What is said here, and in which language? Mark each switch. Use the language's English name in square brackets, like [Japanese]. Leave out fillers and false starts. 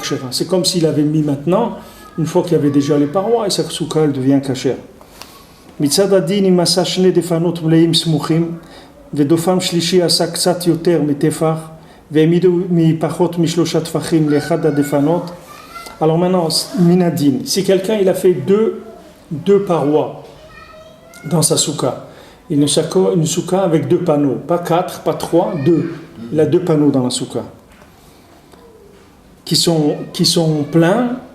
[French] C'est comme s'il avait mis maintenant, une fois qu'il y avait déjà les parois, et sa souka elle devient cachère. [Hebrew] מצד הדין אם עשה 2 דפנות מלאים סמוכים ודופם שלישי עשה קצת יותר מטפח והעמידו מפחות מ3 טפחים לאחד הדפנות. [French] Alors maintenant, minadin, si quelqu'un il a fait deux parois dans sa souka, une souka avec 2 panneaux, pas 4, pas 3, 2. Il a 2 panneaux dans la souka qui sont pleins